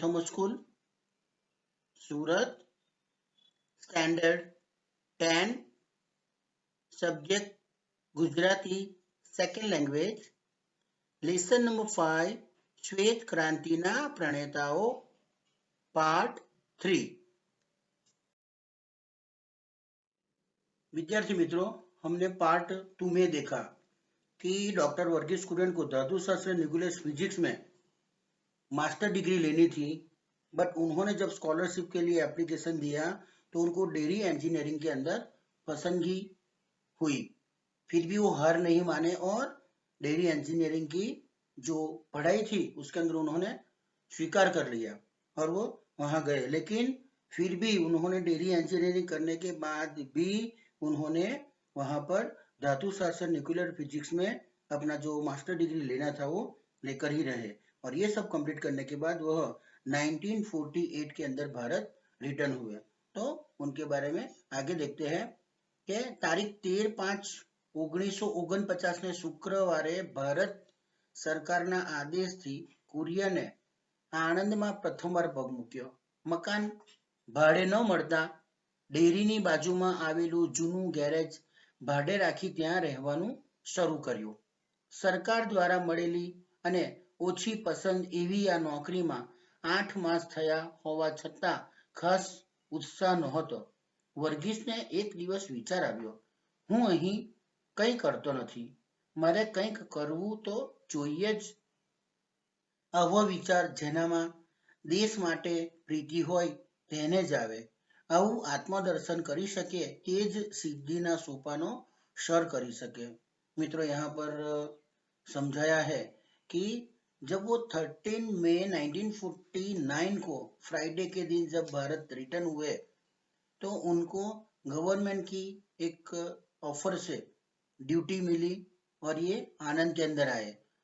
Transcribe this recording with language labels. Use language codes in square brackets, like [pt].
[en] Thomas School, Surat, Standard 10, Subject Gujarati, Second Language, Lesson number 5, શ્વેત ક્રાંતિના પ્રણેતાઓ, Part 3. [hi] विद्यार्थी मित्रों, हमने part 2 में देखा कि डॉक्टर वर्गीस कुरियन को धातु शास्त्र न्यूक्लियर फिजिक्स में मास्टर डिग्री लेनी थी, बट उन्होंने जब स्कॉलरशिप के लिए एप्लीकेशन दिया तो उनको डेयरी इंजीनियरिंग के अंदर पसंदगी हुई। फिर भी वो हार नहीं माने और डेयरी इंजीनियरिंग की जो पढ़ाई थी उसके अंदर उन्होंने स्वीकार कर लिया और वो वहां गए। लेकिन फिर भी उन्होंने डेयरी इंजीनियरिंग करने के बाद भी उन्होंने वहां पर धातु शास्त्र न्यूक्लियर फिजिक्स में अपना जो मास्टर डिग्री लेना था वो लेकर ही रहे और ये सब कंप्लीट करने के बाद वह 1948 के अंदर भारत रिटर्न हुए। तो उनके बारे में आगे देखते हैं कि तारीख 13/5/1949 ने शुक्रवारे भारत [gu] સરકારના આદેશથી કુરિયને આણંદમાં પ્રથમવાર પગ મૂક્યો। મકાન ભાડે ન મળતા ડેરીની બાજુમાં આવેલું જૂનું ગેરેજ ભાડે રાખી ત્યાં રહેવાનું શરૂ કર્યું। સરકાર દ્વારા મળેલી અને ઓછી પસંદ એવી આ નોકરીમાં 8 માસ થયા હોવા છતાં ખાસ ઉત્સાહ નહોતો। વર્ગીસને એક દિવસ વિચાર આવ્યો, હું અહીં કંઈ કરતો નથી, મારે કંઈક કરવું તો જોઈએ જ। આવો વિચાર જેનામાં દેશ માટે પ્રીતિ હોય તેને જ આવે। આવું આત્મદર્શન કરી શકે તે જ સિદ્ધિના સોપાનો સર કરી શકે। [hi] મિત્રો, यहाँ पर समझाया है कि जब वो 13 मई 1949 को फ्राइडे के दिन जब भारत रिटर्न हुए तो उनको गवर्नमेंट की एक ऑफर से ड्यूटी मिली और ये आनंद के अंदर आए।